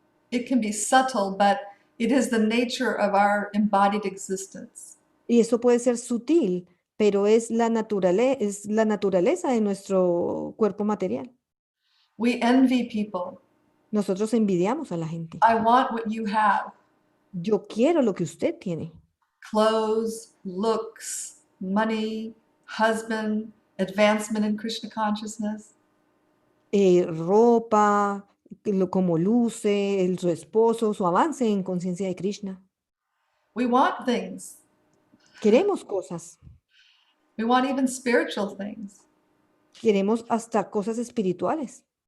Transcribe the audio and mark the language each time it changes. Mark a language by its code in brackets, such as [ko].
[en] It can be subtle, but it is the nature of our embodied existence. [es] Y eso puede ser sutil, pero es la naturaleza de nuestro cuerpo material. [en] We envy people. [es] Nosotros envidiamos a la gente. [en] I want what you have. [es] Yo quiero lo que usted tiene. [en] Clothes, looks, money, husband, advancement in Krishna consciousness. [es] Ropa, cómo luce, su esposo, su avance en conciencia de Krishna. [en] We want things. [es] Queremos cosas, [en] We want even spiritual things. [es] queremos hasta cosas espirituales.